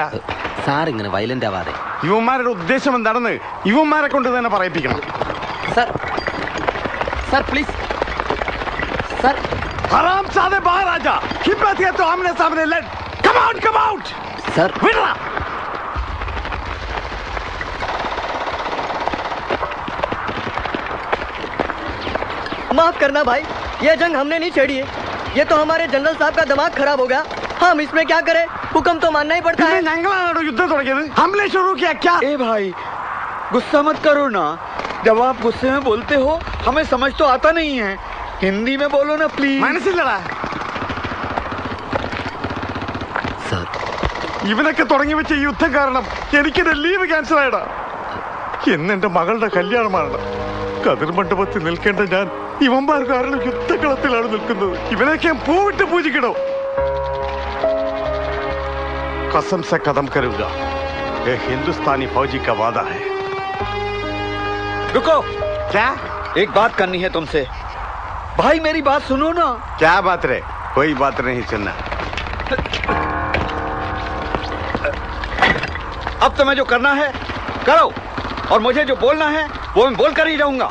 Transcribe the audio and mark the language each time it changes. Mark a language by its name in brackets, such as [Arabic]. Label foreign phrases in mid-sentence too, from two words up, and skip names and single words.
[Malayalam] സാർ ഇങ്ങനെ വയലന്റ് ആവാതെ. ഇവന്മാരുടെ ഉദ്ദേശം എന്താണെന്ന് ഇവന്മാരെ കൊണ്ട് തന്നെ പറയിപ്പിക്കണം. സർ, സർ പ്ലീസ് സർ. [Hindi] हराम ज़ादे बाहर आजा. हिम्मत है तो आमने सामने लड़. [English] come out, come out. [Malayalam] സർ വിടടാ. [Hindi] माफ करना भाई, ये जंग हमने नहीं छेड़ी है. ये तो हमारे जनरल साहब का दिमाग खराब हो गया. हम इसमें क्या करें? हुक्म तो मानना ही पड़ता है. [Malayalam] ഞങ്ങളാണോ യുദ്ധം തുടങ്ങിയത്? [Hindi] हमने शुरू किया क्या? ए भाई गुस्सा मत करो ना. जब आप गुस्से में बोलते हो हमें समझ तो आता नहीं है. हिंदी में बोलो ना प्लीज. [Malayalam] മനസ്സില്ലടാ. സർ, ഇവനൊക്കെ തുടങ്ങി വെച്ച ഈ യുദ്ധം കാരണം എനിക്കെന്റെ [English] leave cancel [Malayalam] ആയടാ. എന്നെന്റെ മകളുടെ കല്യാണമാണ്. കതിർ മണ്ഡപത്തിൽ നിൽക്കേണ്ട ഞാൻ ഇവന്മാർ കാരണം യുദ്ധക്കളത്തിലാണ് നിൽക്കുന്നത്. ഇവനൊക്കെ പൂവിട്ട് പൂജിക്കണോ? [Hindi] कसम से कदम करूंगा। ये हिंदुस्तानी फौजी का वादा है। रुको, क्या एक बात करनी है तुमसे। भाई मेरी बात सुनो ना। क्या बात रे? कोई बात नहीं सुनना। अब तुम्हें जो करना है करो, और मुझे जो बोलना है वो मैं बोल कर ही रहूंगा।